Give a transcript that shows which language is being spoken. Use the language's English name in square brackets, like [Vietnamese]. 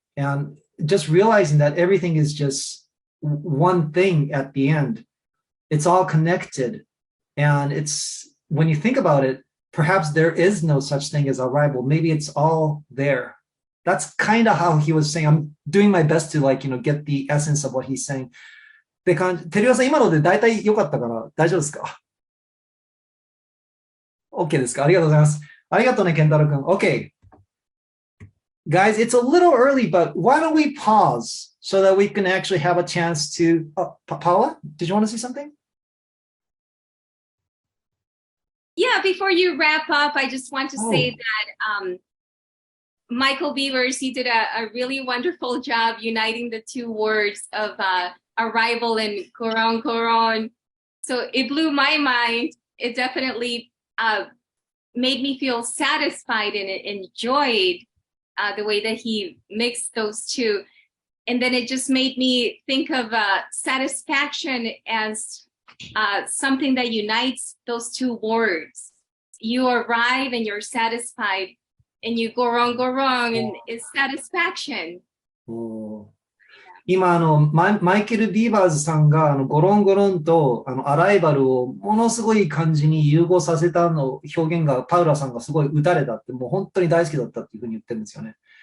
[English] And just realizing that everything is just one thing at the end. It's all connected. And when you think about it, perhaps there is no such thing as arrival. Maybe it's all there. That's kind of how he was saying. I'm doing my best to get the essence of what he's saying. [Japanese] て感じ。テレオさん、今ので大体良かったから大丈夫ですか？ OK ですか？ありがとうございます。ありがとうね、ケンタロウ君。 [English] OK. Guys, it's a little early, but why don't we pause so that we can actually have a chance to... Paula, did you want to say something? Yeah, before you wrap up, I just want to say that Michael Beavers, he did a really wonderful job uniting the two words of arrival and Goron Goron. So it blew my mind. It definitely made me feel satisfied and enjoyed the way that he mixed those two. And then it just made me think of satisfaction as something that unites those two words. You arrive and you're satisfied, and you go wrong, and it's satisfaction. [Japanese] 今マイケル・ビーバーズさんがゴロンゴロンとアライバルをものすごい感じに融合させた表現がパウラさんがすごい打たれたってもう本当に大好きだったっていうふうに言ってるんですよね。